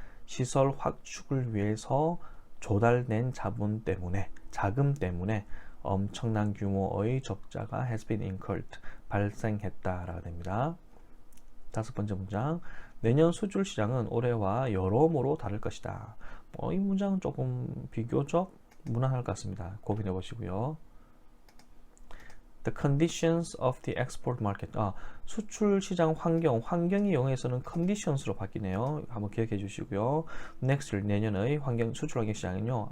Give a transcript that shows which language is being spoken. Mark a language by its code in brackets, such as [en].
[ko] 시설 확축을 위해서 조달된 자본 때문에, 자금 때문에 엄청난 규모의 적자가 [en] has been incurred. [ko] 발생했다라고 됩니다. 다섯 번째 문장. 내년 수출 시장은 올해와 여러모로 다를 것이다. 이 문장은 조금 비교적 무난할 것 같습니다. 고민해 보시고요. [en] The conditions of the export market. [ko] 수출 시장 환경이 영어에서는 conditions로 바뀌네요. 한번 기억해 주시고요. [en] Next year, [ko] 내년의 수출 환경 시장은요.